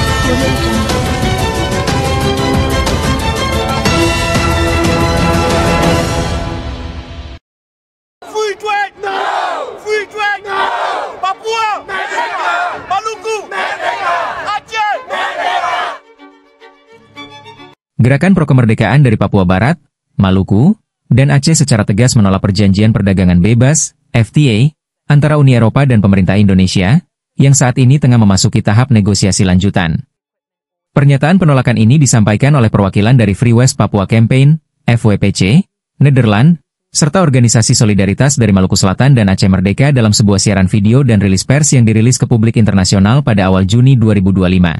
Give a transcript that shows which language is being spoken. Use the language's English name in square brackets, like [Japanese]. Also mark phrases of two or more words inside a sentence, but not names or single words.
[English] Free trade! No! Free trade! No! [Indonesian] Papua! Merdeka! Maluku! Merdeka! Aceh! Merdeka! Gerakan pro-kemerdekaan dari Papua Barat, Maluku, dan Aceh secara tegas menolak perjanjian perdagangan bebas, FTA, antara Uni Eropa dan pemerintah Indonesia, yang saat ini tengah memasuki tahap negosiasi lanjutan. Pernyataan penolakan ini disampaikan oleh perwakilan dari Free West Papua Campaign, FWPC, Nederland, serta organisasi solidaritas dari Maluku Selatan dan Aceh Merdeka dalam sebuah siaran video dan rilis pers yang dirilis ke publik internasional pada awal Juni 2025.